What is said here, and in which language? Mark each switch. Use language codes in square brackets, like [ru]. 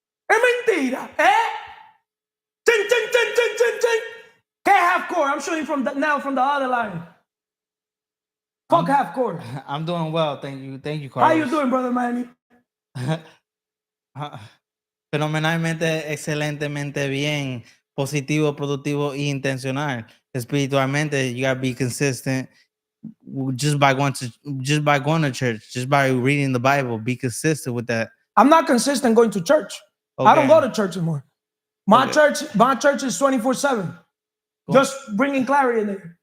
[es] Es mentira, eh? Ting, ting, ting, ting, ting, ting. [en] Can't half court. I'm shooting from the other line. Fuck half court. I'm doing well, thank you, How Carlos. you doing, brother Manny? [es] Fenomenalmente, excelentemente bien, positivo, productivo y intencional. [en] Espiritualmente, you gotta be consistent just by going to church, just by reading the Bible. Be consistent with that. I'm not consistent going to church. Okay. I don't go to church anymore. My Okay. church is 24/7. Just bringing clarity in there.